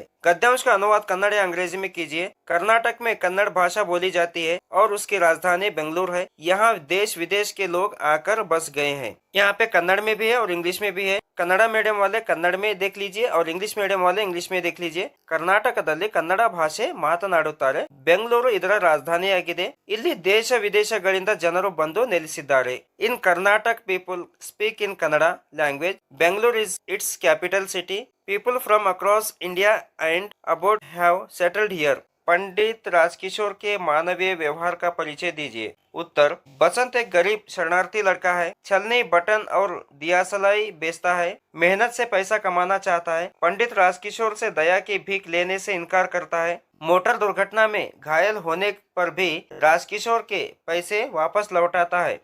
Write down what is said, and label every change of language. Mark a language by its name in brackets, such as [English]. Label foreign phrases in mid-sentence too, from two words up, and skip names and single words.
[Hindi] गद्यांश का अनुवाद कन्नड़ या अंग्रेजी में कीजिए। कर्नाटक में कन्नड़ भाषा बोली जाती है और उसकी राजधानी बेंगलुरु है। यहाँ देश विदेश के लोग आकर बस गए हैं। यहाँ पे कन्नड़ में भी है और इंग्लिश में भी है। कन्नड़ मीडियम वाले कन्नड़ में देख लीजिए और इंग्लिश मीडियम वाले इंग्लिश में देख लीजिए। [Kannada] ಕರ್ನಾಟಕದಲ್ಲಿ ಕನ್ನಡ ಭಾಷೆ ಮಾತನಾಡುತ್ತಾರೆ. ಬೆಂಗಳೂರು ಇದರ ರಾಜಧಾನಿಯಾಗಿದೆ. ಇಲ್ಲಿ ದೇಶ ವಿದೇಶಗಳಿಂದ ಜನರು ಬಂದು ನೆಲೆಸಿದ್ದಾರೆ. [English] In Karnataka people speak in Kannada language. Bengaluru is its capital city. People from across India and abroad have settled here. [Hindi] पंडित राजकिशोर के मानवीय व्यवहार का परिचय दीजिए। उत्तर, बसंत एक गरीब शरणार्थी लड़का है। छलनी, बटन और दियासलाई बेचता है। मेहनत से पैसा कमाना चाहता है। पंडित राजकिशोर से दया की भीख लेने से इनकार करता है। मोटर दुर्घटना में घायल होने पर भी राजकिशोर के पैसे वापस लौटाता है।